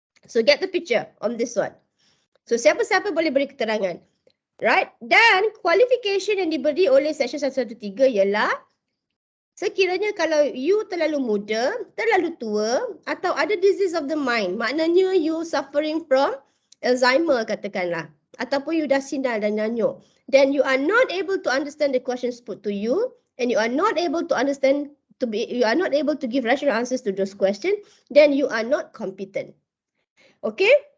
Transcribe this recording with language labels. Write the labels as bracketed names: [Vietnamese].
[English] So get the picture on this one. [Malay] So siapa-siapa boleh beri keterangan. [English] Right? [Malay] Dan qualification yang diberi oleh section 113 ialah Sekiranya kalau you terlalu muda, terlalu tua atau ada [English] disease of the mind, maknanya you suffering from Alzheimer [Malay] katakanlah, ataupun you dah sinal dan nyanyuk, [English] then you are not able to understand the questions put to you and you are not able to you are not able to give rational answers to those questions, then you are not competent. Okay?